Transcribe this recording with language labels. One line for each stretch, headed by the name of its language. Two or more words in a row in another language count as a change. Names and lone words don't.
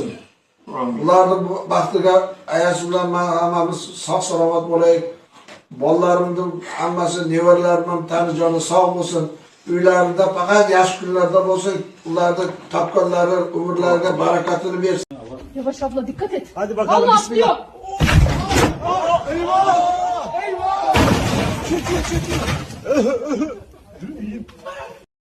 Uzbek: Ularni baxtiga ayasi bilan hammamiz sog' salomat bo'laylik. Bolalarimni hammasi, nevaralarim ham tani joni sog' bo'lsin. Uylarida faqat yaxshi kunlarda bo'lsin. Ularda topganlari umrlariga barakatini bersin.
Turkish: Yavaş abla, dikkat et. Hadi bakalım. Allah atlıyor. Eyvah! Eyvah! Çık.